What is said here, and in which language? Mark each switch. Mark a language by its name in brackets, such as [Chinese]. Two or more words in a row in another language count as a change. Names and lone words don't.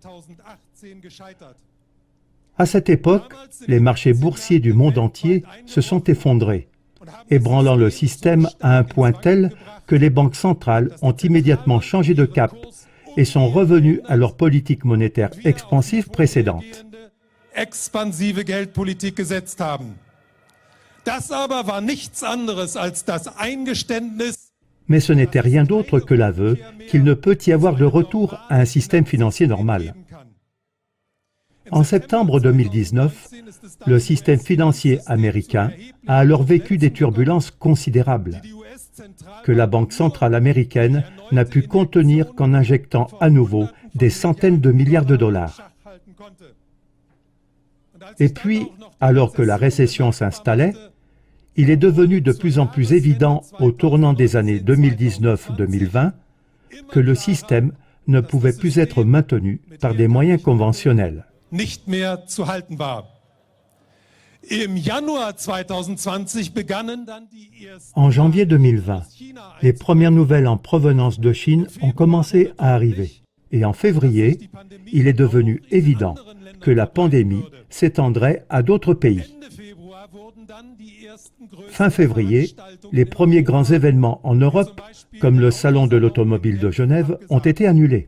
[French] À cette époque, les marchés boursiers du monde entier se sont effondrés, ébranlant le système à un point tel que les banques centrales ont immédiatement changé de cap et sont revenues à leur politique monétaire expansive précédente. [German] Expansive Geldpolitik gesetzt haben. Das aber war nichts anderes als das Eingeständnis. [French] Mais ce n'était rien d'autre que l'aveu qu'il ne peut y avoir de retour à un système financier normal. En septembre 2019, le système financier américain a alors vécu des turbulences considérables, que la Banque centrale américaine n'a pu contenir qu'en injectant à nouveau des centaines de milliards de dollars. Et puis, alors que la récession s'installait, il est devenu de plus en plus évident au tournant des années 2019-2020 que le système ne pouvait plus être maintenu par des moyens conventionnels. [German] Nicht mehr zu halten war. Im Januar 2020 begannen dann die ersten. [French] En janvier 2020, les premières nouvelles en provenance de Chine ont commencé à arriver. Et en février, il est devenu évident que la pandémie s'étendrait à d'autres pays. Fin février, les premiers grands événements en Europe, comme le Salon de l'automobile de Genève, ont été annulés.